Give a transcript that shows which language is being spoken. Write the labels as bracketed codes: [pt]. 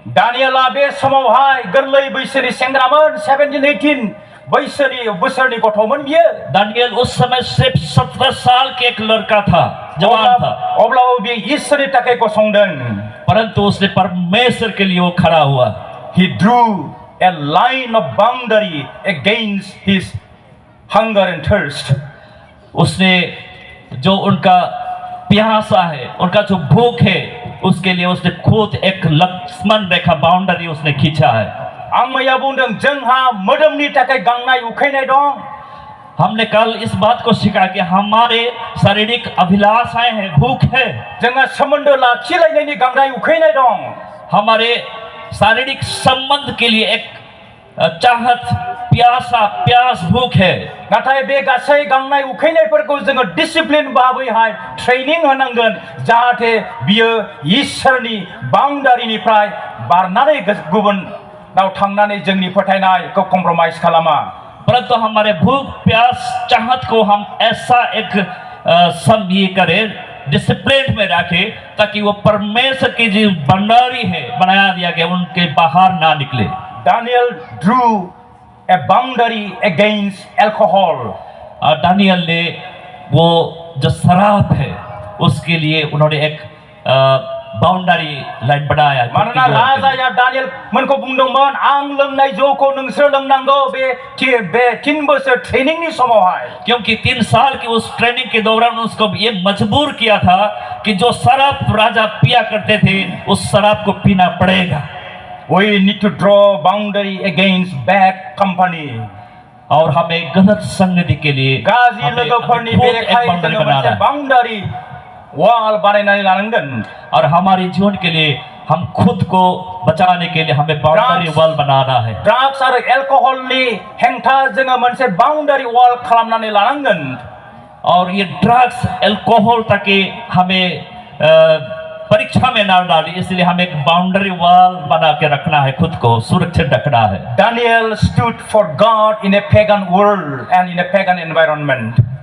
[brx] दानियेला बे समावहाय गोरलै बैसोनि सेंग्रामोन 17-18 बोसोरनि गथ'मोन बियो [hi] दानियल उस समय सिर्फ 17 साल के एक लड़का था जवान था [brx] अब्लाबो बियो इसोरनि थाखाय गसंदों [hi] परंतु उसने परमेश्वर के लिए वो खड़ा हुआ [en] he drew a line of boundary against his hunger and thirst [hi] उसने जो उनका प्यासा है उनका जो भूख है उसके लिए उसने खुद एक लक्ष्मण रेखा बाउंड्री उसने खींचा है [brx] आं मैया बुंदों जोंहा मोदोमनि थाखाय गांनाय उखैनाय दं [hi] हमने कल इस बात को सीखा कि हमारे शारीरिक अभिलाषाएं हैं भूख है [brx] जोंहा सोमोन्दो लाखिलायनायनि गांनाय उखैनाय दं [hi] हमारे शारीरिक संबंध के लिए एक चाहत प्यास भूख है [brx] नाथाय बे गासै गांनाय उखैनायफोरखौ जोङो डिसिप्लिन भाबैहाय ट्रेनिं होनांगोन जाहाथे बियो इसोरनि बाउन्डारिनिफ्राय बारनानै गुबुनाव थांनानै जोंनि फोथायनायखौ कम्प्रमाइज खालामा [hi] परंतु हमारे भूख प्यास चाहत को हम ऐसा एक ये करें डिसिप्लिन में रखें ताकि वो परमेश्वर की जो भंडारी है बनाया दिया गया उनके बाहर ना निकले [en] Daniel drew a boundary against alcohol. [hi] Daniel ने वो जो शराब है उसके लिए उन्होंने एक बाउंडारी लाइन बनाया [brx] मानोना राजाया दानियल मोनखौ बुंदोंमोन आं लोंनाय जौखौ नोंसोर लोंनांगौ बे 3 बोसोर ट्रेनिंगनि समावहाय [hi] क्योंकि 3 साल की उस ट्रेनिंग के दौरान उसको ये मजबूर किया था कि जो शराब राजा पिया करते थे उस शराब को पीना पड़ेगा [en] We need to draw boundary against bad company. [hi] और हमें गलत संगति के लिए [brx] गाज्रि लोगोफोरनि बेरेखायै जोङो मोनसे बाउंडारी वाल बानायनानै लानांगोन [hi] और हमारे जीवन के लिए हम खुद को बचाने के लिए हमें बाउंड्री वॉल बनाना है [brx] ड्रग्स आरो एल्कोहलनि हेंथा जोङो मोनसे बाउंडारी वाल खालामनानै लानांगोन [hi] और ये ड्रग्स एल्कोहल ताकि हमें परीक्षा में ना डाली इसलिए हमें एक बाउंड्री वॉल बना के रखना है खुद को सुरक्षित रखना है [en] Daniel stood for God in a pagan world and in a pagan environment.